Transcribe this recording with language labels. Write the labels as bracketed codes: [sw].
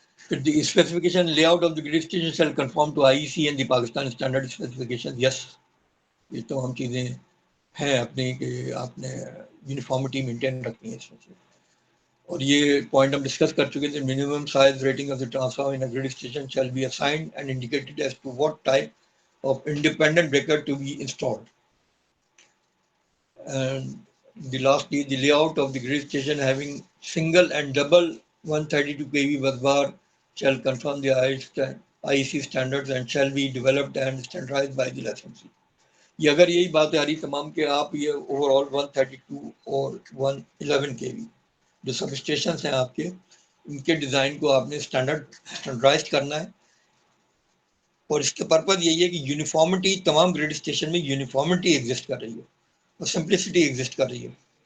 [en] The specification layout of the grid station shall conform to IEC and the Pakistan standard specifications. [hi] Yes, ये तो हम चीज़ें हैं अपने कि आपने यूनिफॉर्मिटी मेंटेन रखनी है इसमें से। और ये पॉइंट हम डिस्कस कर चुके थे। [en] Minimum size rating of the transformer in a grid station shall be assigned and indicated as to what type of independent breaker to be installed. And the lastly, the layout of the grid station having single and double 132 kV bus bar shall conform the IEC standards and shall be developed and standardized by the licensee. [hi] ये अगर यही बात आ रही तमाम के आप ये overall 132 और 111 kV जो सब स्टेशन हैं आपके, इनके डिज़ाइन को आपने स्टैंडर्डाइज करना है। और इसका पर्पज़ यही है कि यूनिफॉर्मिटी तमाम ग्रिड स्टेशन में यूनिफॉर्मिटी एग्जिस्ट कर रही है और सिंप्लिसिटी एग्जिस्ट कर रही है।